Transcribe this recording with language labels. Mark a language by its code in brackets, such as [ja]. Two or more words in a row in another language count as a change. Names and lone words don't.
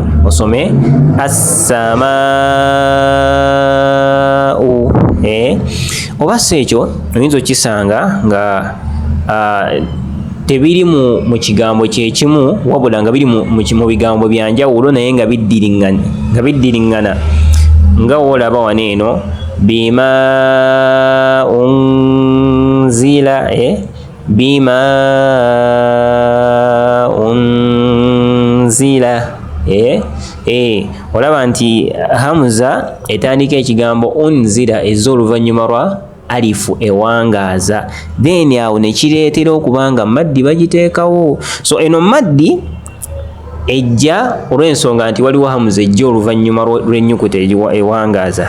[lg] Osome as-samaa'u. Oba si ekyo oyinza okisanga nga tebiri mu kigambo kyekimu, wabula nga biri mu bigambo bya njawulo naye nga biddiringana, nga woolaba waneeno [ar] بما أنزل بما أنزل. [lg] Olaba nti Hamza etandika ekigambo unzila ez'oluvannyuma lwa alifu ewangaza, then awo ne kireetera okubanga maddi bagiteekawo. So eno maddi ejja olw'ensonga nti waliwo Hamza ejja oluvannyuma lw'ennyukuta ewangaza.